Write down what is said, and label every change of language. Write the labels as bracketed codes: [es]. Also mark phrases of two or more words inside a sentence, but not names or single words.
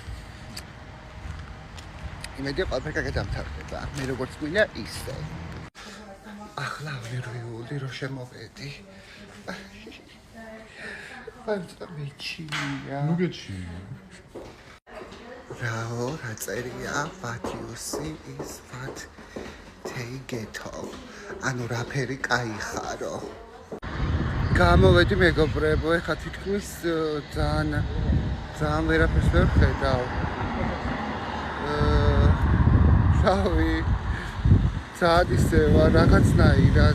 [ka] იმედია ყველაფერი კარგად დამთავრდება. მე როგორც მინდა ისე. ახლა ნერვიული რო შემოვედი. აი ცოტა მეჩინია. ნუ გეჩინი. რაო, რა წერია? [en] What you see is what they get off. [ka] ანუ რაფერი კაი ხარო. გამოვედი მეგობრებო, ეხლა თითქმის ძალიან ვერაფერს ვერ ხედავ. რავი, ძალიან ისე ვარ რაღაცნაირად.